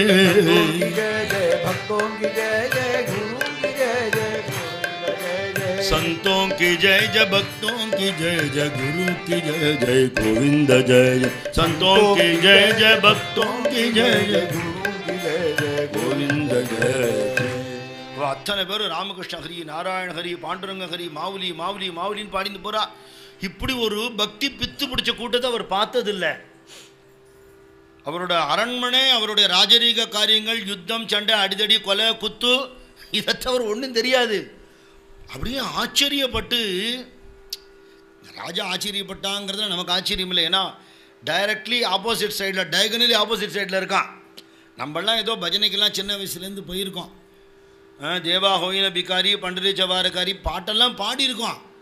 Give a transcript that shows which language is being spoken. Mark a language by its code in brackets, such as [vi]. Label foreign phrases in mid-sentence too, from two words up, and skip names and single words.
[hi] भक्तों की जय जय गुरु की जय जय संतों की जय जय भक्तों की जय जय गुरु की जय जय गोविंद जय जय संतों की जय जय भक्तों की जय जय गुरु की जय जय गोविंद जय [ta] அத்தனை பேர் ராமகிருஷ்ண ஹரி நாராயண ஹரி பாண்டுரங்க ஹரி மாவுலி மாவுலி மாவுலின்னு பாடிட்டு போறா இப்படி ஒரு பக்தி பித்து பிடிச்ச கூட்டத்தை அவர் பார்த்ததில்லை அவரோட அரண்மனை அவருடைய ராஜரீக காரியங்கள் யுத்தம் சண்டை அடிதடி கொலை குத்து இதை தவிர ஒன்றும் தெரியாது அப்படியே ஆச்சரியப்பட்டு ராஜா ஆச்சரியப்பட்டாங்கிறதுல நமக்கு ஆச்சரியம் இல்லை ஏன்னா [en] directly opposite [ta] சைடில் [en] diagonally opposite [ta] சைடில் இருக்கான் நம்மளாம் ஏதோ பஜனைக்கெல்லாம் சின்ன வயசுலேருந்து போயிருக்கோம் தேவா ஹோயின பிகாரி பண்டரி ஜவாரகாரி பாட்டெல்லாம் பாடியிருக்கோம்